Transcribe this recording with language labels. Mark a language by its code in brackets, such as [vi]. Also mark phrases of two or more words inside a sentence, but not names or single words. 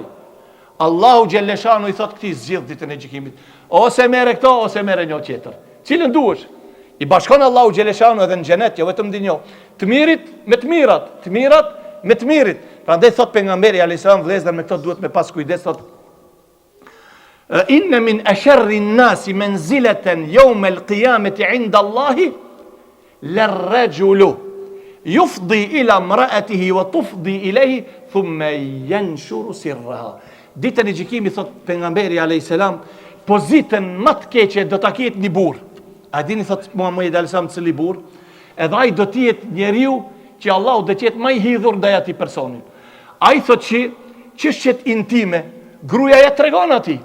[sq] Allahu xhaleshanu i thot këtij zgjidh ditën e gjykimit. Ose merre këto, ose merre një tjetër. Cilën duhesh? I bashkon Allahu xhaleshanu edhe në xhenet, jo vetëm dinjo. Të mirit me të mirat, të mirat me të mirit. Prandaj thot pejgamberi [ar] عليه السلام, [sq] vëllezër, me këto duhet me pas kujdes, thot [ar] إن من أشر الناس منزلة يوم القيامة عند الله الرجل يفضي إلى امرأته وتفضي إليه ثم ينشر سرها. [sq] Ditën e gjykimit, thot pejgamberi [ar] عليه السلام, [sq] pozitën më të keqe do ta ketë një burr. A dini, thot Muhamedi [ar] عليه السلام, [sq] cili burr? Edhe ai do të jetë njeriu që Allahu do të jetë më i hidhur ndaj atij personit. Ai thot që çështjet intime, gruaja ja tregon atij.